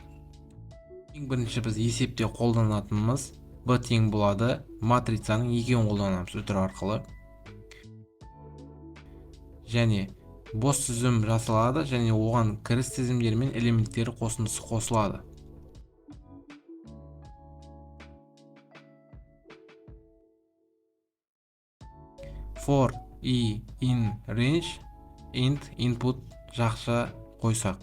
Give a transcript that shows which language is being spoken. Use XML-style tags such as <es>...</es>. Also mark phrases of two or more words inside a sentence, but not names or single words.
<kk>Ең бірінші біз есепте қолданатынымыз b тең болады матрицаның екеуін қолданамыз үтір арқылы. Және бос тізім жасалады және оған кіріс тізімдері мен элементтері қосындысы қосылады.</kk> <en>For i in range int input</en> <kk>жақша қойсақ.</kk>